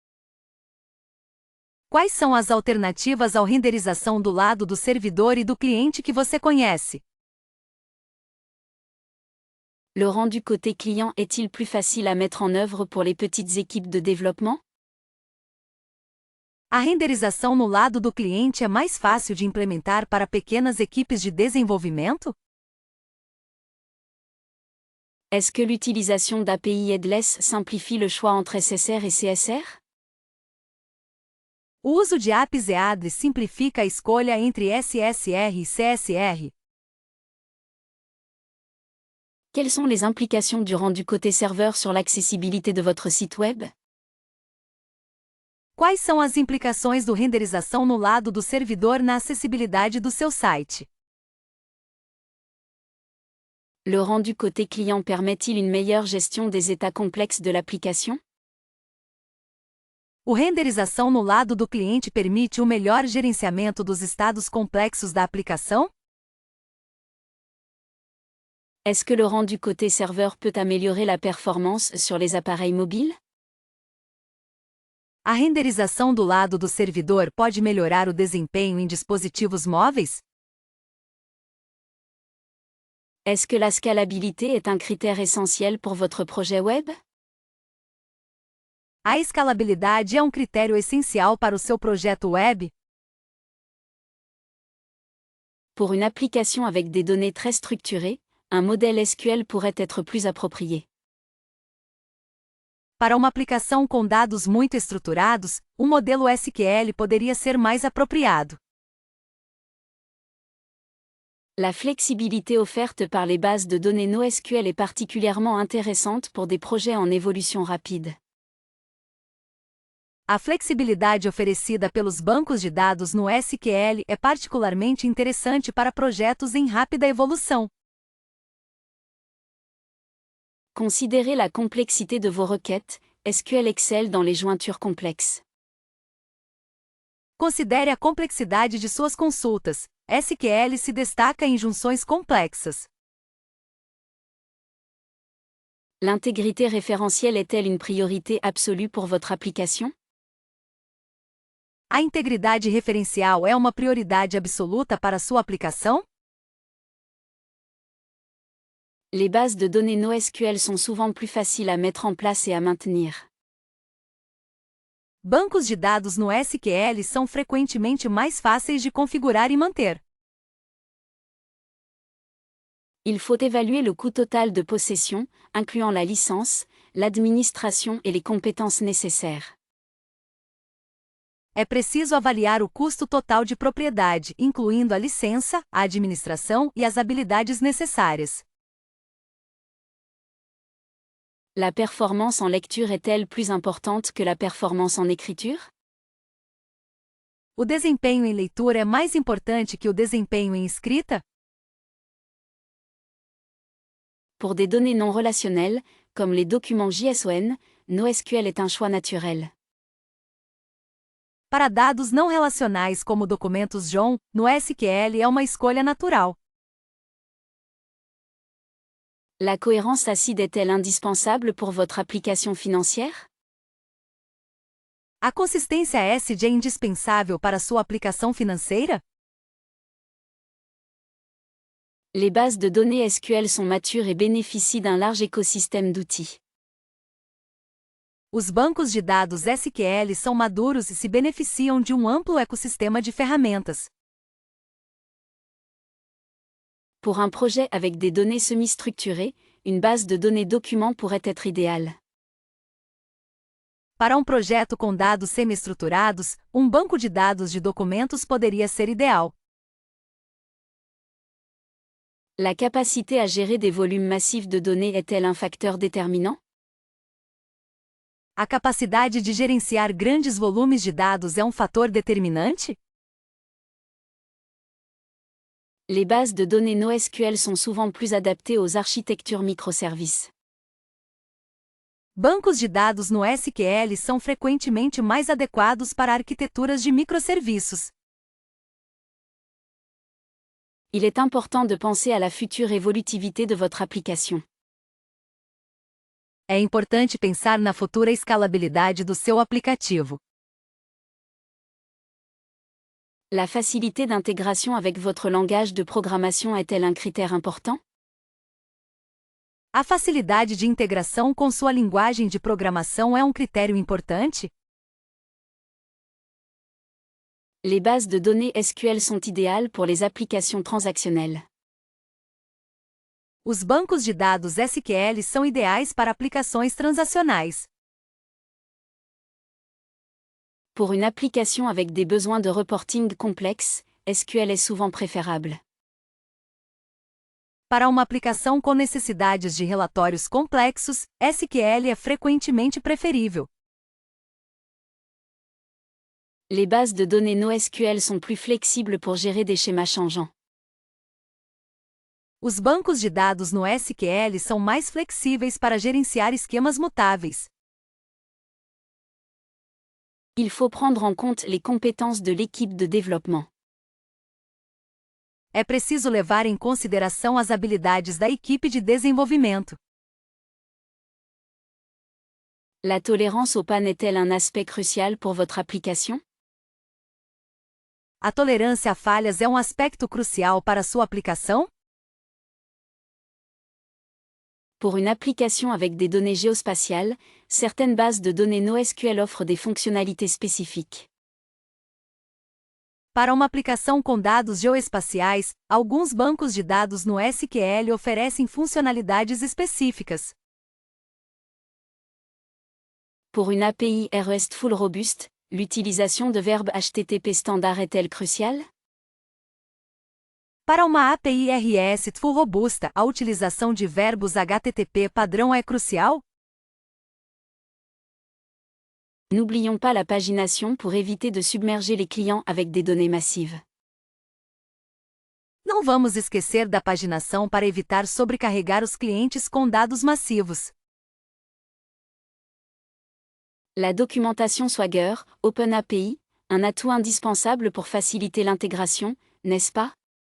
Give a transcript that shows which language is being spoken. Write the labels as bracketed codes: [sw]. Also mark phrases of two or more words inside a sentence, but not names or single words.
[pt] Quais são as alternativas à renderização do lado do servidor e do cliente que você conhece? [fr] Le rendu côté client est-il plus facile à mettre en œuvre pour les petites équipes de développement? [pt] A renderização no lado do cliente é mais fácil de implementar para pequenas equipes de desenvolvimento? [fr] Est-ce que l'utilisation d'API headless simplifie le choix entre SSR et CSR? [pt] O uso de APIs headless simplifica a escolha entre SSR e CSR. [fr] Quelles sont les implications du rendu côté serveur sur l'accessibilité de votre site web? [pt] Quais são as implicações do renderização no lado do servidor na acessibilidade do seu site? [fr] Le rendu côté client permet-il une meilleure gestion des états complexes de l'application? [pt] O renderização no lado do cliente permite o melhor gerenciamento dos estados complexos da aplicação? [fr] Est-ce que le rendu côté serveur peut améliorer la performance sur les appareils mobiles? [pt] A renderização do lado do servidor pode melhorar o desempenho em dispositivos móveis? [fr] Est-ce que la scalabilité est un critère essentiel pour votre projet web? [pt] A escalabilidade é um critério essencial para o seu projeto web? [fr] Pour une application avec des données très structurées, un modèle SQL pourrait être plus approprié. [pt] Para uma aplicação com dados muito estruturados, um modelo SQL poderia ser mais apropriado. [fr] La flexibilité offerte par les bases de données NoSQL est particulièrement intéressante pour des projets en évolution rapide. [pt] A flexibilidade oferecida pelos bancos de dados no SQL é particularmente interessante para projetos em rápida evolução. [fr] Considérez la complexité de vos requêtes, SQL excelle dans les jointures complexes. [pt] Considere a complexidade de suas consultas. SQL se destaca em junções complexas. [fr] L'intégrité référentielle est-elle une priorité absolue pour votre application? [pt] A integridade referencial é uma prioridade absoluta para sua aplicação? [fr] Les bases de données NoSQL sont souvent plus faciles à mettre en place et à maintenir. [pt] Bancos de dados no SQL são frequentemente mais fáceis de configurar e manter. [fr] Il faut évaluer le coût total de possession, incluant la licence, l'administration et les compétences nécessaires. [pt] É preciso avaliar o custo total de propriedade, incluindo a licença, a administração e as habilidades necessárias. [fr] La performance en lecture est-elle plus importante que la performance en écriture? [pt] O desempenho em leitura é mais importante que o desempenho em escrita? [fr] Pour des données non relationnelles, comme les documents JSON, NoSQL est un choix naturel. [pt] Para dados não relacionais como documentos JSON, no SQL é uma escolha natural. [fr] La cohérence ACID est-elle indispensable pour votre application financière? [pt] A consistência ACID é indispensável para sua aplicação financeira? [fr] Les bases de données SQL sont matures et bénéficient d'un large écosystème d'outils. [pt] Os bancos de dados SQL são maduros e se beneficiam de um amplo ecossistema de ferramentas. [fr] Pour un projet avec des données semi-structurées, une base de données documents pourrait être idéale. [pt] Para um projeto com dados semi-estruturados, um banco de dados de documentos poderia ser ideal. [fr] La capacité à gérer des volumes massifs de données est-elle un facteur déterminant? [pt] A capacidade de gerenciar grandes volumes de dados é um fator determinante? [fr] Les bases de données NoSQL sont souvent plus adaptées aux architectures microservices. [pt] Bancos de dados no SQL são frequentemente mais adequados para arquiteturas de microserviços. [fr] Il est important de penser à la future évolutivité de votre application. [pt] É importante pensar na futura escalabilidade do seu aplicativo. [fr] La facilité d'intégration avec votre langage de programmation est-elle un critère important? [pt] A facilidade de integração com sua linguagem de programação é um critério importante? [fr] Les bases de données SQL sont idéales pour les applications transactionnelles. [pt] Os bancos de dados SQL são ideais para aplicações transacionais. [fr] Pour une application avec des besoins de reporting complexes, SQL est souvent préférable. [pt] Para uma aplicação com necessidades de relatórios complexos, SQL é frequentemente preferível. [fr] Les bases de données NoSQL sont plus flexibles pour gérer des schémas changeants. [pt] Os bancos de dados no SQL são mais flexíveis para gerenciar esquemas mutáveis. [fr] Il faut prendre en compte les compétences de l'équipe de développement. [pt] É preciso levar em consideração as habilidades da equipe de desenvolvimento. [fr] La tolérance aux pannes est-elle un aspect crucial pour votre application? [pt] A tolerância a falhas é um aspecto crucial para sua aplicação? [fr] Pour une application avec des données géospatiales, certaines bases de données NoSQL offrent des fonctionnalités spécifiques. [pt] Para uma aplicação com dados geoespaciais, alguns bancos de dados no SQL oferecem funcionalidades específicas. [fr] Pour une API RESTful robuste, l'utilisation de verbes HTTP standard est-elle cruciale? [pt] Para uma API RESTful robusta, a utilização de verbos HTTP padrão é crucial? [fr] N'oublions pas la pagination pour éviter de submerger les clients avec des données massives. [pt] Não vamos esquecer da paginação para evitar sobrecarregar os clientes com dados massivos. [fr] La documentation Swagger, OpenAPI, un atout indispensable pour faciliter l'intégration, n'est-ce pas?